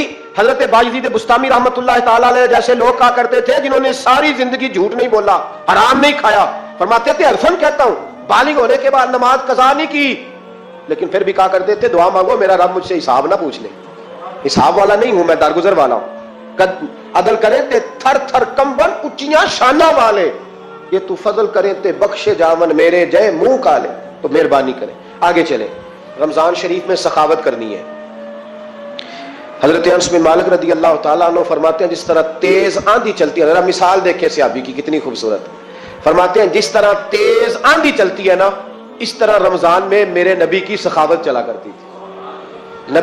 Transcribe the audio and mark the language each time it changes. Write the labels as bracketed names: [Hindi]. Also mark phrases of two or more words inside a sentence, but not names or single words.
[Urdu] حضرت باجدید بستامی رحمت اللہ تعالیٰ علیہ جیسے لوگ کہا کرتے تھے جنہوں نے ساری زندگی جھوٹ نہیں بولا، حرام نہیں کھایا، فرماتے تھے عرفن کہتا ہوں بالغ ہونے کے بعد نماز قضا نہیں کی، لیکن پھر بھی کہا کرتے تھے دعا مانگو میرا رب مجھ سے حساب نہ پوچھ لے، حساب والا نہیں ہوں میں، درگزر والا ہوں۔ [Punjabi] عدل کرے تے تھر تھر کمبن اچیاں شانہ والے، یہ تو فضل کرے تے بخشے جاون میرے جے منہ کالے۔ [Urdu] تو مہربانی کریں آگے چلیں، رمضان شریف میں سخاوت کرنی ہے۔ حضرت انس بن مالک رضی اللہ تعالیٰ عنہ فرماتے ہیں جس طرح تیز آندھی چلتی ہے، ذرا مثال دیکھیں صحابی کی کتنی خوبصورت، فرماتے ہیں جس طرح تیز آندھی چلتی ہے نا، اس طرح رمضان میں میرے نبی کی سخاوت چلا کرتی تھی۔